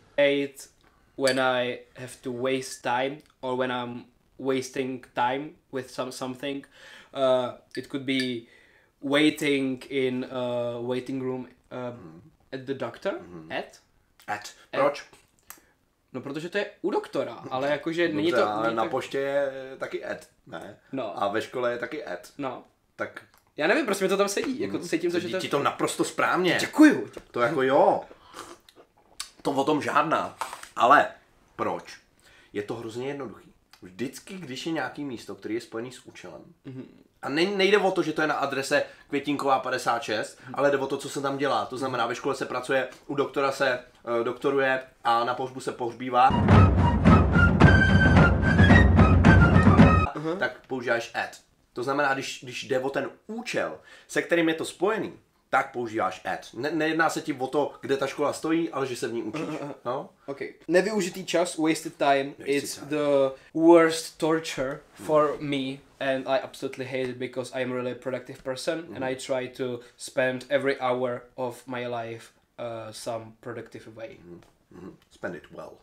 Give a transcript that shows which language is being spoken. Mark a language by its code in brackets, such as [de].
[en] Hate when I have to waste time or when I'm wasting time with something. It could be waiting in a waiting room at the doctor. [cs] At. Proč? No, protože to je u doktora, ale jakože není to... Ale na poště je taky at, ne? No. A ve škole je taky at. No. Tak... Já nevím, proč mi to tam sedí, jako cítím to, že to... Ti to naprosto správně. Děkuju. To jako jo. To o tom žádná. Ale proč? Je to hrozně jednoduchý. Vždycky, když je nějaký místo, který je spojený s účelem, a nejde o to, že to je na adrese Květinková 56, ale jde o to, co se tam dělá. To znamená, ve škole se pracuje, u doktora se doktoruje a na pohřbu se pohřbívá. Tak používáš at. To znamená, když jde o ten účel, se kterým je to spojený, tak používáš at. Nejedná se ti o to, kde ta škola stojí, ale že se v ní učíš. No? Okay. Nevyužitý čas, [en] wasted time, is the worst torture for me, and I absolutely hate it because I am really a productive person and I try to spend every hour of my life some productive way. Spend it well.